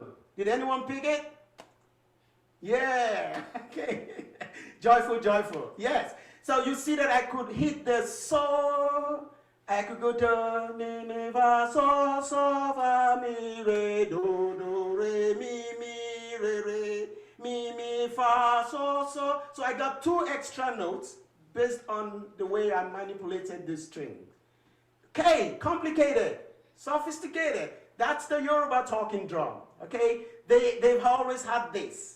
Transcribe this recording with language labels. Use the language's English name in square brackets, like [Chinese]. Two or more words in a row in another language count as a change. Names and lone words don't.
[English] Did anyone pick it? Yeah, okay. Joyful, joyful, yes. So you see that I could hit the so, I could go to mi, mi, fa, so, fa, mi, re, do, re, mi, fa, so. So I got 2 extra notes based on the way I manipulated this string. Okay, complicated, sophisticated. That's the Yoruba talking drum, okay? They've always had this.